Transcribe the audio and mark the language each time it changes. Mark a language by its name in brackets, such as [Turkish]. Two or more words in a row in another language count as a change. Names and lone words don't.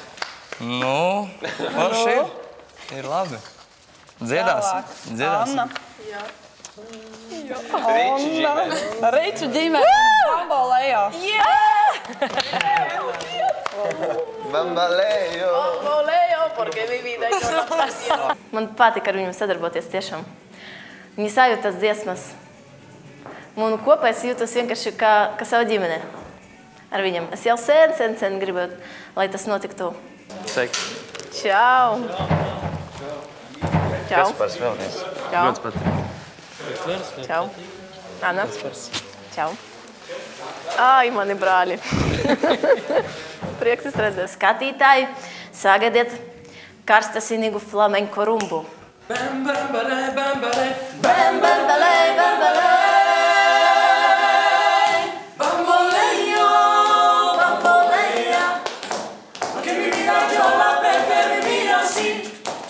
[Latvian] Forši ir. Ir labi. Dziedāsim. Anna. Jā. Riču ģimene. Riču ģimene. Bambolējo. [Spanish] Bambolējo. Bambolējo, porque mi vida yo no pasio. [Latvian] Man patika ar viņu sadarboties tiešām. Viņi sajūt tas dziesmas. Un kopā es jūtos vienkārši kā sava ģimene ar viņam. Es jau sen gribētu, lai tas notiktu. Sveiki. Čau! Čau! Kaspars vēlnies. Čau! Ļoti patīk. Čau! Anna? Čau! Ai, mani brāļi! Prieks redzēt. Skatītāji, sagaidiet karstasinīgu flamenko rumbu. Bam, bam, balē, bam, balē. Bam, bam, balē, bam, balē. [Spanish] Bamboleyo, bamboleya. Que mi vida yo la prefiero vivir así.